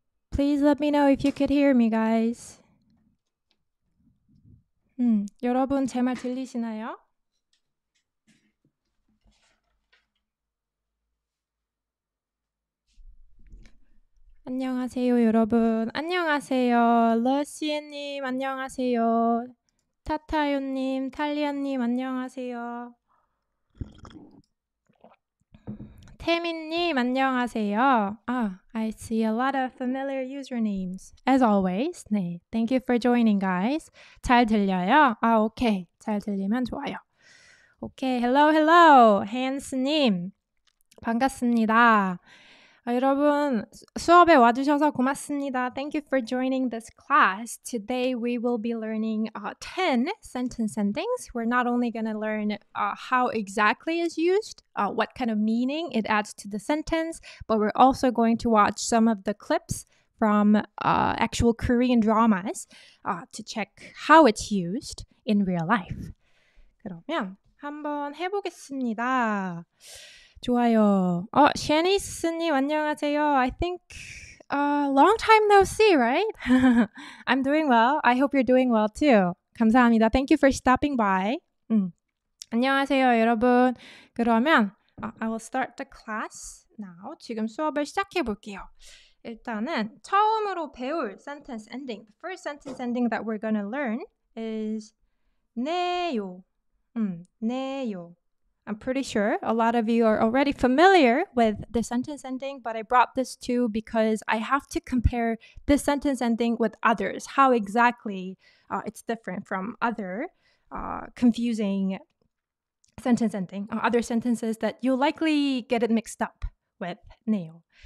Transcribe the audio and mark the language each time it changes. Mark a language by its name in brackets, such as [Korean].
[English] Please let me know if you could hear me, guys. [Korean] 여러분 제 말 들리시나요? 안녕하세요, 여러분. 안녕하세요. 러시애님, 안녕하세요. 타타요님, 탈리아님, 안녕하세요. 태민님, 안녕하세요. [English] I see a lot of familiar usernames. As always. 네, thank you for joining, guys. [Korean] 잘 들려요? 오케이. 잘 들리면 좋아요. 오케이, hello. 한스님, 반갑습니다. 여러분, 수업에 와주셔서 고맙습니다. [English] Thank you for joining this class. Today we will be learning 10 sentence endings. We're not only going to learn how exactly is used, what kind of meaning it adds to the sentence, but we're also going to watch some of the clips from actual Korean dramas to check how it's used in real life. [Korean] 그러면 한번 해보겠습니다. 좋아요. 샤니스님 안녕하세요. [English] I think long time no see, right? I'm doing well. I hope you're doing well too. [Korean] 감사합니다. [English] Thank you for stopping by. [Korean] 안녕하세요, 여러분. 그러면 [English] I will start the class now. [Korean] 지금 수업을 시작해 볼게요. 일단은 처음으로 배울 sentence ending. [English] The first sentence ending that we're going to learn is 네요. [Korean] 네요. [English] I'm pretty sure a lot of you are already familiar with the sentence ending, but I brought this too because I have to compare this sentence ending with others, how exactly it's different from other confusing sentence ending, other sentences that you'll likely get it mixed up with 네요.